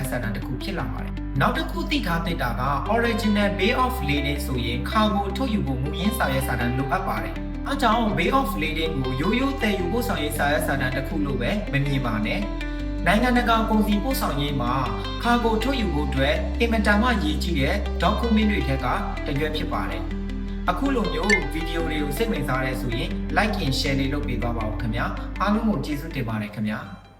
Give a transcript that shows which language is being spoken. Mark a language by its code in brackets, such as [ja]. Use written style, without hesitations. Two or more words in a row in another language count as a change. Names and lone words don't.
[my] စာတမ်းတစ်ခုဖြစ်လာပါတယ်နောက်တစ်ခုသိထားသင့်တာက original [en] Bay of Lading [my] ဆိုရင် cargo ထုတ်ယူဖို့မူရင်းစာရွက်စာတမ်းလိုအပ်ပါတယ်အားကြောင့် [en] Bay of Lading [my] ကိုရိုးရိုးသယ်ယူပို့ဆောင်ရေးစာရွက်စာတမ်းတစ်ခုလို့ပဲမမြင်ပါနဲ့နိုင်ငံတကာကုန်စည်ပို့ဆောင်ရေးမှာ cargo ထုတ်ယူဖို့အတွက်အင်မတန်မှရည်ကြီးတဲ့ document တွေထက်ကတစ်ရွက်ဖြစ်ပါတယ်အခုလိုမျိုးဗီဒီယိုတွေကိုစိတ်ဝင်စားရဲဆိုရင် [en] like and share [my] လေးလုပ်ပေးသွားပါဦးခင်ဗျာအားလုံးကိုကျေးဇူးတင်ပါတယ်ခင်ဗျာ